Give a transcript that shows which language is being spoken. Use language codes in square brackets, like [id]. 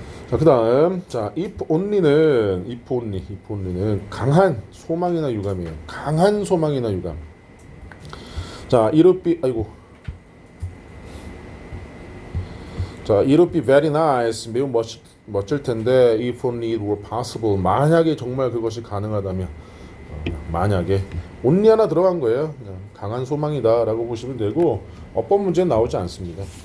[ko] 자, 그다음 if only는 강한 소망이나 유감이에요. 강한 소망이나 유감. [en] 자, it would be it would be very nice. [ko] 매우 멋질 텐데 [en] if only it were possible. [ko] 만약에 정말 그것이 가능하다면. 만약에 only 하나 들어간 거예요. 그냥 강한 소망이다라고 보시면 되고 어법 문제는 나오지 않습니다.